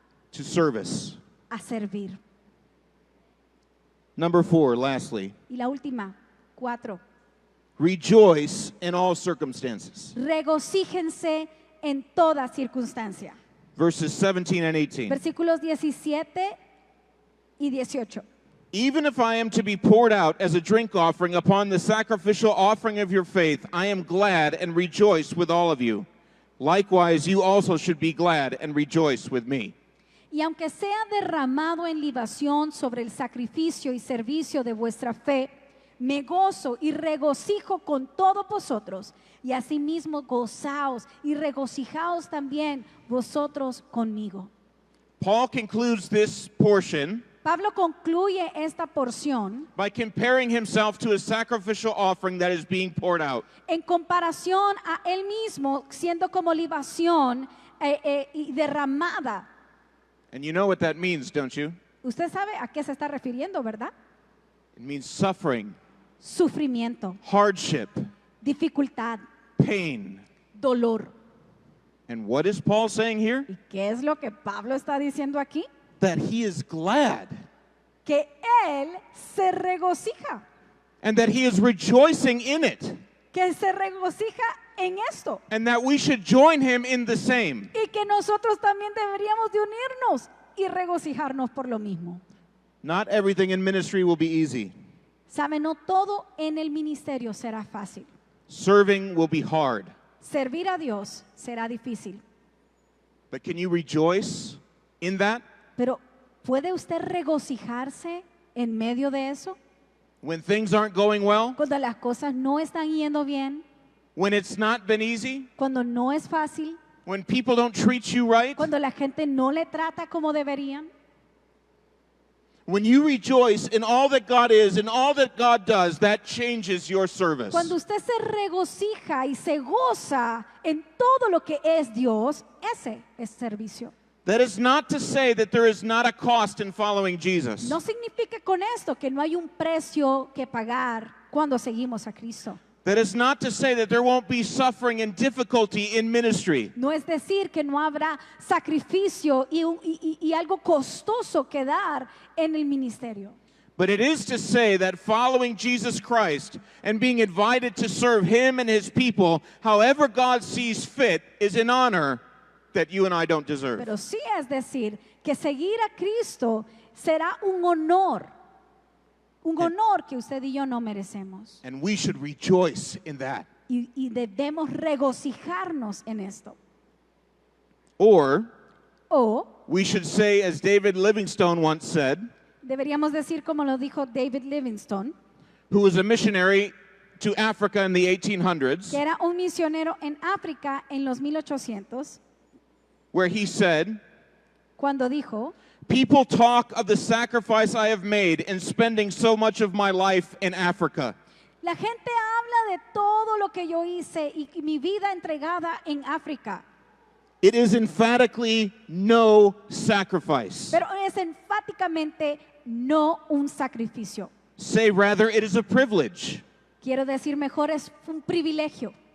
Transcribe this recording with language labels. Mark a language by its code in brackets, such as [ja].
[en] to service. [es] a servir. [en] Number 4, lastly, [es] Y la última, 4. [en] Rejoice in all circumstances. [es] Regocíjense en toda circunstancia. [en] Verses 17 and 18. [es] Versículos 17 y 18. [en] Even if I am to be poured out as a drink offering upon the sacrificial offering of your faith, I am glad and rejoice with all of you. Likewise, you also should be glad and rejoice with me. [es] Y aunque sea derramado en libación sobre el sacrificio y servicio de vuestra fe, me gozo y regocijo con todos vosotros, y asimismo gozaos y regocijaos también vosotros conmigo. [en] Paul concludes this portion [es] Pablo concluye esta porción [en] by comparing himself to a sacrificial offering that is being poured out. [es] en comparación a él mismo, siendo como libación y derramada. [en] And you know what that means, don't you? [es] Usted sabe a qué se está refiriendo, ¿verdad? [en] It means suffering, [es] Sufrimiento, [en] hardship, [es] dificultad, [en] pain. [es] dolor. [en] And what is Paul saying here? [es] ¿Y qué es lo que Pablo está diciendo aquí? [en] That he is glad [es] Que él se regocija, [en] and that he is rejoicing in it, [es] que se regocija en esto. [en] and that we should join him in the same. [es] Y que nosotros también deberíamos de unirnos y regocijarnos por lo mismo. [en] Not everything in ministry will be easy. [es] Sabe, no todo en el ministerio será fácil. [en] Serving will be hard. [es] Servir a Dios será difícil. [en] But can you rejoice in that? [es] Pero ¿puede usted regocijarse en medio de eso? [en] When things aren't going well? [es] Cuando las cosas no están yendo bien, [en] When it's not been easy? [es] cuando no es fácil, [en] When people don't treat you right? [es] cuando la gente no le trata como deberían. [en] When you rejoice in all that God is and all that God does, that changes your service. [es] Cuando usted se regocija y se goza en todo lo que es Dios, ese es servicio. [en] That is not to say that there is not a cost in following Jesus. [es] No significa con esto que no hay un precio que pagar cuando seguimos a Cristo. [en] That is not to say that there won't be suffering and difficulty in ministry. [es] No es decir que no habrá sacrificio y algo costoso que dar en el ministerio. [en] But it is to say that following Jesus Christ and being invited to serve Him and His people, however God sees fit, is an honor that you and I don't deserve. [es] Pero sí es decir que seguir a Cristo será un honor que usted y yo no merecemos. [en] And we should rejoice in that. [es] Y debemos regocijarnos en esto. [en] Or [es] O [en] we should say, as David Livingstone once said, [es] deberíamos decir como lo dijo David Livingstone, [en] who was a missionary to Africa in the 1800s, [es] que era un misionero en África en los 1800, [en] where he said, [es] cuando dijo, [en] people talk of the sacrifice I have made in spending so much of my life in Africa. [es] la gente habla de todo lo que yo hice y mi vida entregada en África, [en] It is emphatically no sacrifice. [es] pero es enfáticamente no un sacrificio. [en] Say rather, it is a privilege. [es] Quiero decir mejor, es un privilegio.